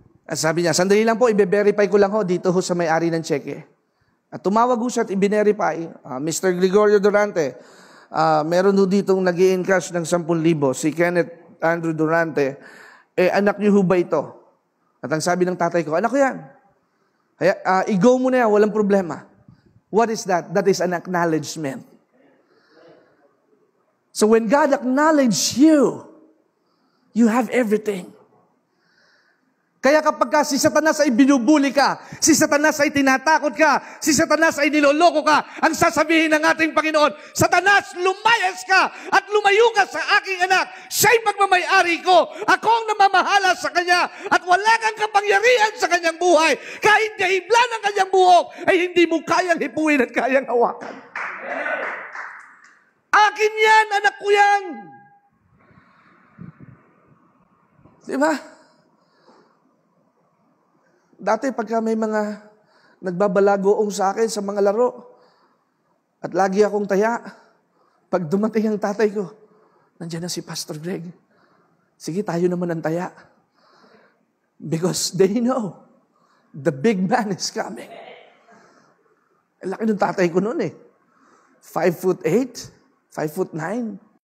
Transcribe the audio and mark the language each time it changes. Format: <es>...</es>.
<tl>At sabi niya, sandali lang po, i-verify ko lang dito sa may-ari ng cheque. At tumawag siya at i-verify, Mr. Gregorio Durante, meron dito nag-i-encash ng 10,000, si Kenneth Andrew Durante, anak niyo ba ito? At ang sabi ng tatay ko, anak ko yan. Kaya, i-go mo na yan, walang problema.</tl> <en>What is that? That is an acknowledgement. So when God acknowledges you, you have everything.</en> <tl>Kaya kapag si Satanas ay binubuli ka, si Satanas ay tinatakot ka, si Satanas ay niloloko ka, ang sasabihin ng ating Panginoon, Satanas, lumayas ka at lumayo ka sa aking anak. Siya'y pagmamayari ko. Ako ang namamahala sa kanya at wala kang kapangyarihan sa kanyang buhay. Kahit kahibla ng kanyang buhok, ay hindi mo kayang hipuin at kayang hawakan. Akin yan, anak ko yan. Diba? Dati pagka may mga nagbabalagoong sa akin sa mga laro, at lagi akong taya, pag dumating ang tatay ko, nandiyan na si Pastor Greg. Sige, tayo naman ang taya.</tl> <en>Because they know, the big man is coming.</en> <tl>Laki ng tatay ko noon 5'8", 5'9".</tl>